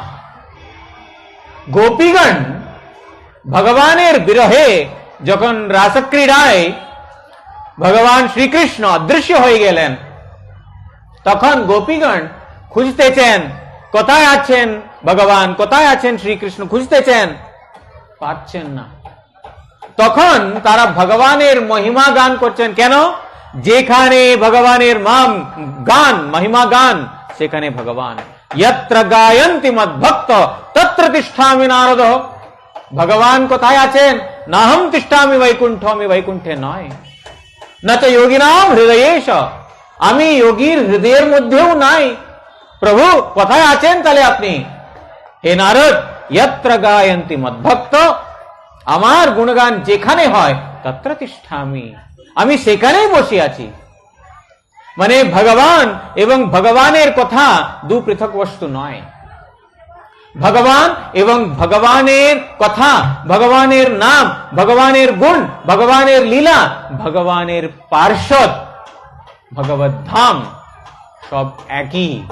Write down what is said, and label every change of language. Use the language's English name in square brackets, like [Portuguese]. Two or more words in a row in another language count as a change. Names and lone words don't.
[Bangla] গোপীগণ ভগবানের বিরহে যখন রাসক্রীড়ায় ভগবান শ্রীকৃষ্ণ অদৃশ্য হয়ে গেলেন, তখন গোপীগণ খুঁজতেছেন কোথায় আছেন ভগবান, কোথায় আছেন শ্রীকৃষ্ণ, খুঁজতেছেন, পাচ্ছেন না। তখন তারা ভগবানের মহিমা গান করছেন। কেন? যেখানে ভগবানের গান, মহিমা গান, সেখানে ভগবান। [Sanskrit] यत्र गायन्ति मद्भक्त तत्र तिष्ठामि नारद। [Bangla] ভগবান কোথায় আছেন? [Sanskrit] নাহম তিষ্ঠামি বৈকুণ্ঠ, [Bangla] আমি বৈকুণ্ঠে নয়। [Sanskrit] না তো যোগিনাম হৃদয়েশ, [Bangla] আমি যোগীর হৃদয়ের মধ্যেও নাই। প্রভু কোথায় আছেন তাহলে আপনি? হে নারদ, [Sanskrit] यत्र गायन्ति मद्भक्त, [Bangla] আমার গুণগান যেখানে হয় [Sanskrit] তত্র তিষ্ঠামি, [Bangla] আমি সেখানেই বসে আছি। মানে ভগবান এবং ভগবানের কথা দু পৃথক বস্তু নয়। ভগবান এবং ভগবানের কথা, ভগবানের নাম, ভগবানের গুণ, ভগবানের লীলা, ভগবানের পার্ষদ, ভগবত ধাম সব একই।